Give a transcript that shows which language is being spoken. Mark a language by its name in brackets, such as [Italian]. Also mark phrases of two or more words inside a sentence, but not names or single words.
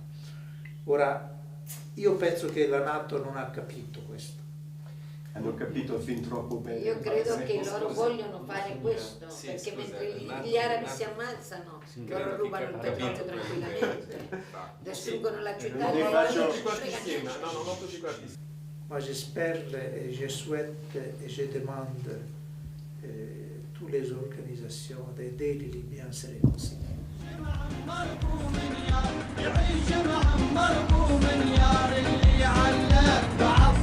[Italian] Ora, io penso che la NATO non ha capito questo. Hanno capito fin troppo bene. Io credo che loro vogliono fare questo, perché mentre gli arabi si ammazzano, loro rubano il petrolio tranquillamente, distruggono la città. [French] Ma j'espère et je souhaite et je demande toutes les organisations d'aider les Libyens à se réconcilier.